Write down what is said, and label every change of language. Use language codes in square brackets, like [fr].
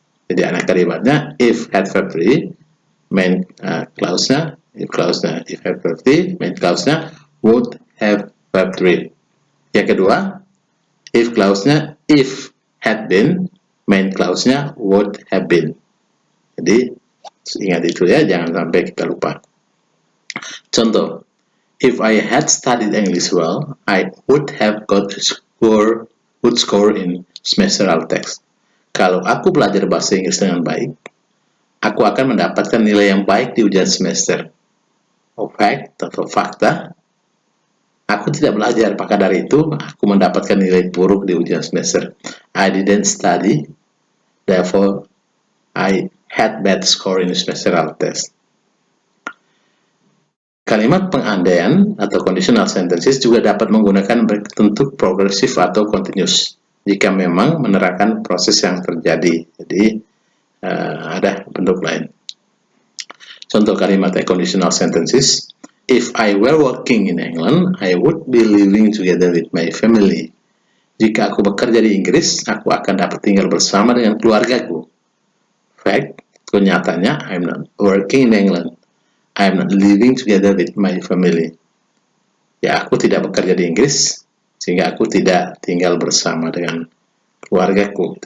[id] Jadi anak kalimatnya if had verb 3, main clause-nya, if had verb 3, main clause-nya would have verb 3. Yang kedua, if clause-nya if had been, main clause-nya would have been. Jadi ingat itu ya, jangan sampai kita lupa. Contoh, [en] if I had studied English well, I would have got good score in semesteral test. [id] Kalau aku belajar bahasa Inggris dengan baik, aku akan mendapatkan nilai yang baik di ujian semester. Fact atau fakta, aku tidak belajar, maka dari itu aku mendapatkan nilai buruk di ujian semester. [en] I didn't study, therefore I had bad score in semesteral test. [id] Kalimat pengandaian atau conditional sentences juga dapat menggunakan bentuk progresif atau continuous jika memang menerangkan proses yang terjadi. Jadi ada bentuk lain. Contoh kalimat [en] conditional sentences. If I were working in England, I would be living together with my family. [id] Jika aku bekerja di Inggris, aku akan dapat tinggal bersama dengan keluargaku. [en] Fact, [id] kenyataannya, [en] I'm not working in England. I'm not living together with my family. [id] Ya, aku tidak bekerja di Inggris, sehingga aku tidak tinggal bersama dengan keluargaku.